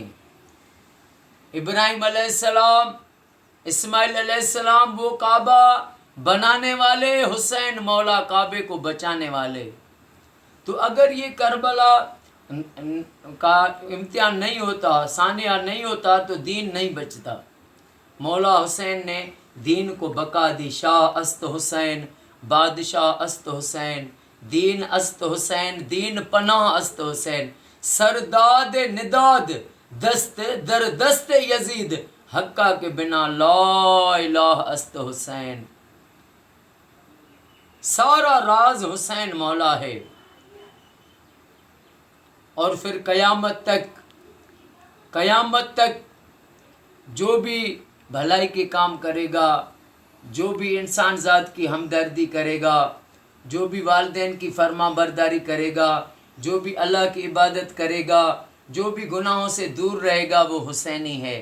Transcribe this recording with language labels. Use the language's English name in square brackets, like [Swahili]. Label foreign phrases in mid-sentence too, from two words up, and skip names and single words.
[Urdu] ابراہیم [Arabic] علیہ السلام، [Urdu] اسماعیل [Arabic] علیہ السلام [Urdu] وہ کعبہ بنانے والے، حسین مولا کعبے کو بچانے والے۔ تو اگر یہ کربلا کا امتحان نہیں ہوتا، ثانیہ نہیں ہوتا، تو دین نہیں بچتا۔ مولا حسین نے دین کو بقا دی۔ [Persian] شاہ است حسین، بادشاہ است حسین، دین است حسین، دین پناہ است حسین، سرداد نداد دست در دست یزید، حقہ کے بنا لا الہ است حسین۔ [Urdu] سارا راز حسین مولا ہے، اور پھر قیامت تک جو بھی بھلائی کے کام کرے گا، جو بھی انسان ذات کی ہمدردی کرے گا، جو بھی والدین کی فرما برداری کرے گا، جو بھی اللہ کی عبادت کرے گا، جو بھی گناہوں سے دور رہے گا، وہ حسینی ہے۔